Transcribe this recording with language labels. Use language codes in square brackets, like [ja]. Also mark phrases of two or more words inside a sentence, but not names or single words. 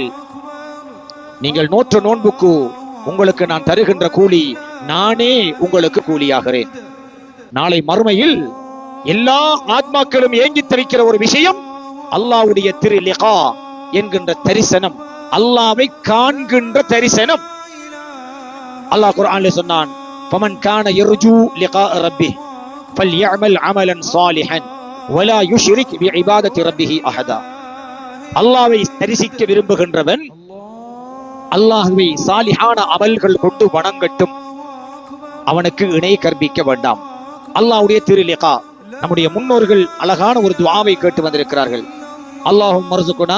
[ta] நீங்கள் நோற்ற நோன்புக்கு உங்களுக்கு நான் தருகின்ற கூலி, நானே உங்களுக்கு கூலியாகிறேன். நாளை மறுமையில் எல்லா ஆத்மாக்களும் ஏங்கி தரிக்கிற ஒரு விஷயம், அல்லாஹ்வுடைய திரு லிகா என்கின்ற தரிசனம், அல்லாஹ்வை காண்கின்ற தரிசனம். அல்லாஹ் குர்ஆனிலே சொன்னான், [ar] فمن كان يرجو لقاء ربه فليعمل عملا صالحا ولا يشرك بعبادة ربه أحدا. [ta] அல்லாஹ்வை தரிசிக்க விரும்புகின்றவன் அல்லாஹ்வை சாலிஹான அமல்கள் கொண்டு வணங்கட்டும், அவனுக்கு இணை கற்பிக்க வேண்டாம். அல்லாஹ்வுடைய திருலிகா. நம்முடைய முன்னோர்கள் அழகான ஒரு துஆவை கேட்டு வந்திருக்கிறார்கள்.